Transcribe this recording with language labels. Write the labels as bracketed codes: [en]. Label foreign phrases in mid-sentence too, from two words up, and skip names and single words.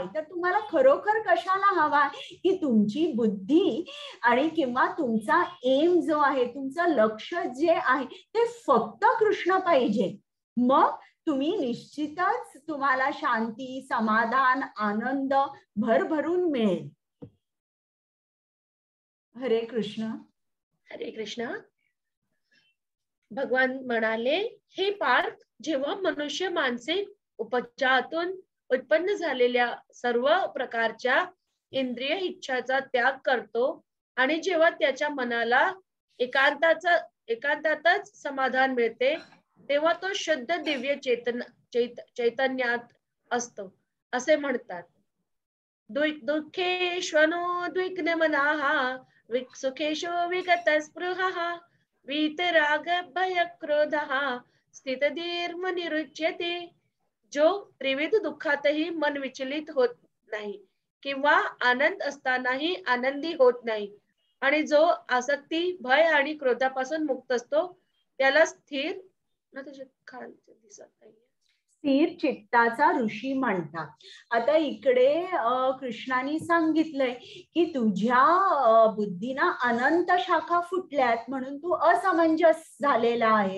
[mr] तर तुम्हाला खरोखर कशाला हवाय की तुमची बुद्धी आणि किंवा तुमचा एम जो आहे, तुमचं लक्ष जे आहे ते फक्त कृष्ण पाहिजे. मग तुम्ही निश्चितच तुम्हाला शांती, समाधान, आनंद भरभरून मिळेल. हरे कृष्ण. हरे कृष्ण. भगवान म्हणाले, हे पार्थ, जेव्हा मनुष्य मानसिक उपचारातून उत्पन्न झालेल्या सर्व प्रकारच्या इंद्रिय इच्छाचा त्याग करतो आणि जेव्हा त्याच्या मनाला एकांतातच समाधान मिळते तेव्हा तो शुद्ध दिव्य चैतन्यात असतो असे म्हणतात. [sa] दुःखेष्वनो द्विग्न मनाः सुखेषु विगत स्पृहः वीतराग भय क्रोधः स्थितधीर्मनिरुच्यते. [mr] जो त्रिविध दुःखातही मन विचलित होत नाही किंवा आनंद असतानाही आनंदी होत नाही आणि जो आसक्ती, भय आणि क्रोधापासून मुक्त असतो त्याला स्थिर स्थिर चित्ताचा ऋषी म्हणतात. आता इकडे कृष्णाने सांगितलंय की तुझ्या बुद्धीना अनंत शाखा फुटल्यात म्हणून तू असमंजस झालेला आहेस.